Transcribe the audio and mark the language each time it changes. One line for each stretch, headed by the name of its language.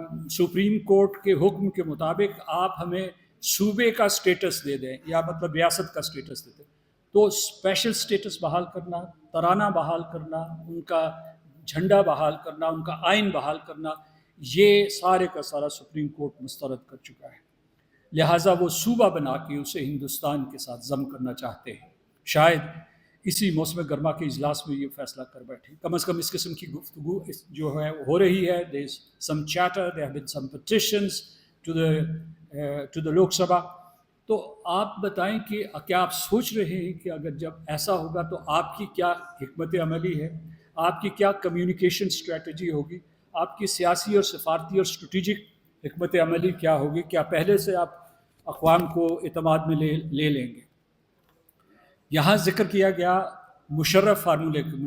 Urdu: Supreme court کے حکم کے مطابق آپ ہمیں صوبے کا سٹیٹس دے دیں، یا مطلب ریاست کا سٹیٹس دے دیں۔ تو اسپیشل سٹیٹس بحال کرنا، ترانہ بحال کرنا، ان کا جھنڈا بحال کرنا، ان کا آئین بحال کرنا، یہ سارے کا سارا سپریم کورٹ مسترد کر چکا ہے۔ لہٰذا وہ صوبہ بنا کے اسے ہندوستان کے ساتھ ضم کرنا چاہتے ہیں۔ شاید اسی موسم گرما کے اجلاس میں یہ فیصلہ کر بیٹھے. کم از کم اس قسم کی گفتگو جو ہے ہو رہی ہے.
English: there is some chatter, there have been some petitions to the Lok Sabha.
Urdu: تو آپ بتائیں کہ کیا آپ سوچ رہے ہیں کہ اگر جب ایسا ہوگا تو آپ کی کیا حکمت عملی ہے, آپ کی کیا کمیونیکیشن اسٹریٹجی ہوگی, آپ کی سیاسی اور سفارتی اور اسٹریٹجک حکمت عملی کیا ہوگی؟ کیا پہلے سے آپ اقوام کو اعتماد میں لے لیں گے؟ یہاں ذکر کیا گیا مشرف فارمولے کے.